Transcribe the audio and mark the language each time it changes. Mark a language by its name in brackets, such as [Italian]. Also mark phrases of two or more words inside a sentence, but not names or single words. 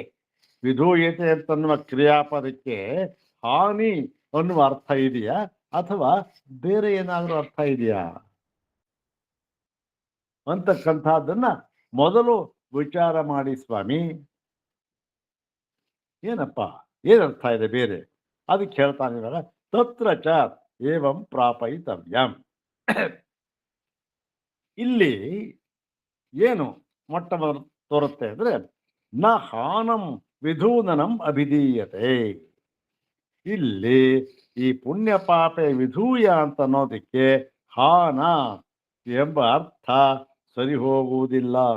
[Kannada] ವಿಧೂಯತೆ ಅಂತನ್ನುವ ಕ್ರಿಯಾಪದಕ್ಕೆ ಹಾನಿ ಅನ್ನುವ ಅರ್ಥ ಇದೆಯಾ, ಅಥವಾ ಬೇರೆ ಏನಾದರೂ ಅರ್ಥ ಇದೆಯಾ ಅಂತಕ್ಕಂಥದ್ದನ್ನ ಮೊದಲು ವಿಚಾರ ಮಾಡಿ ಸ್ವಾಮಿ. ಏನಪ್ಪ, ಏನರ್ಥ ಇದೆ ಬೇರೆ? ಅದಕ್ಕೆ ಹೇಳ್ತಾನೆ ಇವಾಗ, [Sanskrit] ತತ್ರ ಚ ಏವಂ ಪ್ರಾಪಯಿತವ್ಯಂ. [Kannada] ಇಲ್ಲಿ ಏನು ಮೊಟ್ಟ ಮೊದಲು ತೋರುತ್ತೆ ಅಂದ್ರೆ, [Sanskrit] ನ ಹಾನಂ ವಿಧೂನನಂ ಅಭಿಧೀಯತೆ. [Kannada] ಇಲ್ಲಿ ಈ [Sanskrit] ಪುಣ್ಯ ಪಾಪೆ ವಿಧೂಯ [Kannada] ಅಂತ ಅನ್ನೋದಕ್ಕೆ ಹಾನ ಎಂಬ ಅರ್ಥ ಸರಿ ಹೋಗುವುದಿಲ್ಲ.